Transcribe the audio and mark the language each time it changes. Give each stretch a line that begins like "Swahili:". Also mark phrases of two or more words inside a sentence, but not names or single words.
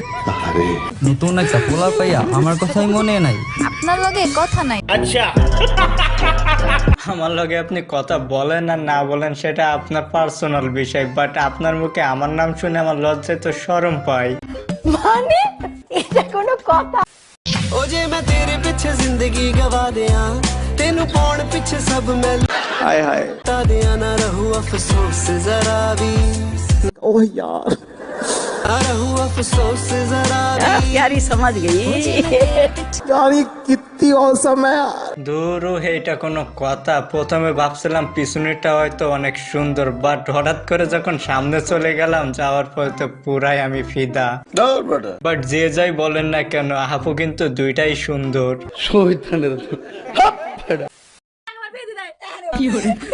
Bangla: নতুন একটা পোলা পাইয়া আমার কথাই মনে নাই। আপনার লগে কথা নাই। আচ্ছা, আমার লগে আপনি কথা বলেন আর না বলেন সেটা আপনার পার্সোনাল বিষয়, বাট আপনার মুখে আমার নাম শুনে আমার লজ্জায় তো শরম পাই। মানে এটা কোনো কথা?
Punjabi: ਓ ਜੇ ਮੈਂ ਤੇਰੇ ਪਿੱਛੇ ਜ਼ਿੰਦਗੀ ਗਵਾ ਦਿੱਤਾ, ਤੈਨੂੰ ਪਾਉਣ ਪਿੱਛੇ ਸਭ ਮੈਂ ਹਾਏ ਹਾਏ। ਤਾਂ ਦਿੱਤਾ ਨਾ ਰਹੂ ਅਫ਼ਸੋਸ ਜ਼ਰਾ ਭੀ। ਓਹ ਯਾਰ। ਨਾ ਰਹੂ ਅਫ਼ਸੋਸ ਜ਼ਰਾ ਭੀ।
Hindi: प्यारी समझ गई। यानी कितनी औसम है यार।
Bangla: দূর এটা কোনো কথা? প্রথমে ভাবছিলাম পিছনেটা হয়তো অনেক সুন্দর, বাট হঠাৎ করে যখন সামনে চলে গেলাম, যাওয়ার পরে তো পুরাই আমি ফিদা। বাট যে যাই বলেন না কেন, আপু কিন্তু দুইটাই সুন্দর। কি করে?